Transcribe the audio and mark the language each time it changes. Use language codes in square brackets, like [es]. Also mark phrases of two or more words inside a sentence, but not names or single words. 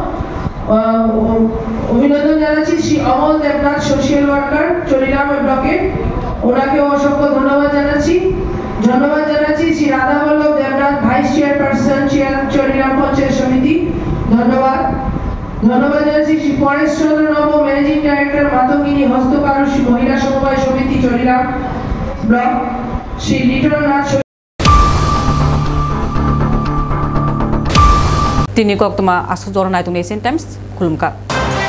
[bn] অভিনন্দন জানাচ্ছি শ্রী অমল দেবনাথ [en] social worker [bn] চরিরাম ব্লকে ওনাকেও অসংখ্য ধন্যবাদ জানাচ্ছি শ্রী রাধাবল্লভ দেবনাথ [en] vice chairperson [bn] চরিরাম পঞ্চায়েত সমিতি ধন্যবাদ জানাচ্ছি শ্রী পরেশ চন্দ্র নব [en] managing director [bn] মাতঙ্গিনী হস্তকারু মহিলা সমবায় সমিতি চরিরাম ব্লক শ্রী লিটন নাথ [trp] Tini kok tuma asu jornai tu Nation Times kulumka.